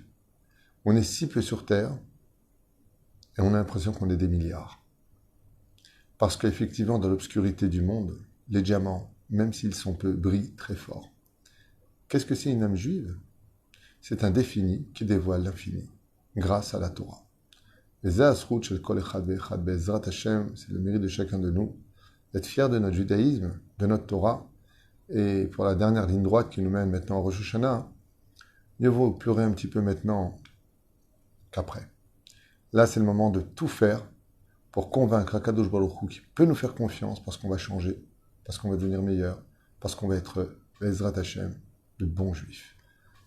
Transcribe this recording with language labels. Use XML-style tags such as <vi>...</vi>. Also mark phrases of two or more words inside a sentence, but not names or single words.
<fr>On est si peu sur Terre et on a l'impression qu'on est des milliards. Parce qu'effectivement, dans l'obscurité du monde, les diamants, même s'ils sont peu, brillent très fort. Qu'est-ce que c'est une âme juive? C'est un défini qui dévoile l'infini, grâce à la Torah.</fr> <he>Les זהסרות של כל אחד ואחד בעזרת השם,</he> <fr>c'est le mérite de chacun de nous, d'être fier de notre judaïsme, de notre Torah. Et pour la dernière ligne droite qui nous mène maintenant au Rosh Hashanah, mieux vaut pleurer un petit peu maintenant qu'après. Là, c'est le moment de tout faire pour convaincre</fr> <he>הקדוש ברוך הוא</he> <fr>qui peut nous faire confiance parce qu'on va changer, parce qu'on va devenir meilleur, parce qu'on va être</fr> <he>בעזרת השם,</he> <fr>de bons juifs.</fr>